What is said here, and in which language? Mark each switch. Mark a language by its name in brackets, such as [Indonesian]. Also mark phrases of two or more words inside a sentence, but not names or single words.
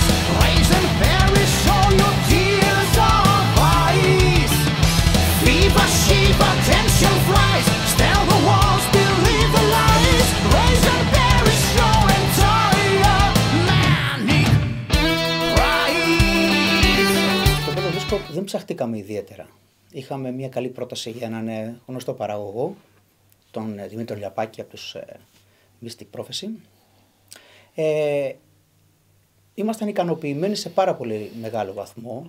[English] Raise and perish all your tears of ice. Fever, shiver, tension flies, stare the walls, believe the lies. Raise and perish your entire manic rise. [Greek] Στο πρώτο δίσκο δεν ψαχτήκαμε ιδιαίτερα. Είχαμε μια καλή πρόταση για έναν γνωστό παραγωγό, τον Δημήτρη Λιαπάκη από τους Mystic Prophecy. Ήμασταν ικανοποιημένοι σε πάρα πολύ μεγάλο βαθμό.